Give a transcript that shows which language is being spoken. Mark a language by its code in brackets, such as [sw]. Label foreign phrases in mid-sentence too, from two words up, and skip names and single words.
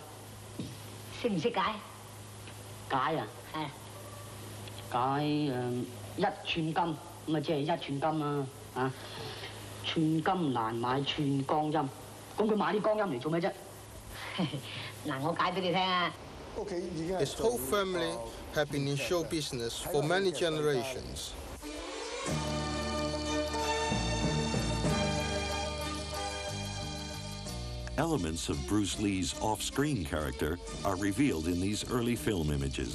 [yue] 識唔識解？解啊？係。解一寸金咁啊，即係一寸金啊！啊，寸金難買寸光陰。咁佢買啲光陰嚟做咩啫？嗱，我解俾你聽啊。 [en] His whole family have been in show business for many generations. Elements of Bruce Lee's off-screen character are revealed in these early film images.